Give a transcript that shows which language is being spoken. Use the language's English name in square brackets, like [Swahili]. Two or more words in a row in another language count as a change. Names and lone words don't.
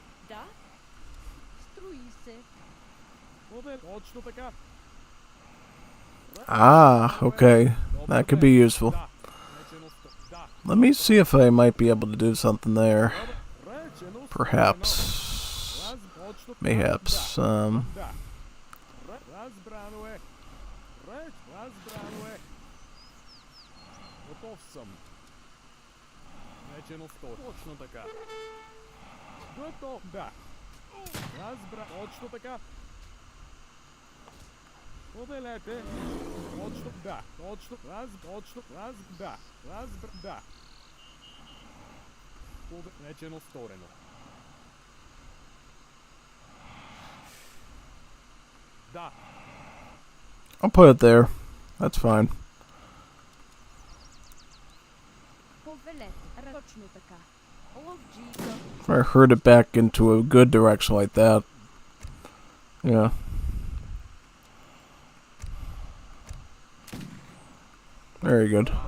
[Bulgarian] Да? Струи се. Точно така. [English] Ah, okay. That could be useful. Let me see if I might be able to do something there. Perhaps. Mayhaps. [Bulgarian] Разбрано е. Разбрано е. Готов съм. Речено сто. Точно така. Готов. Да. Точно така. Повелете. Точно. Да. Точно. Точно. Да. Да. Речено сторено. Да. [English] I'll put it there. That's fine. [Bulgarian] Повелете. Точно така. Ловджийка. [English] If I herd it back into a good direction like that. Yeah. Very good.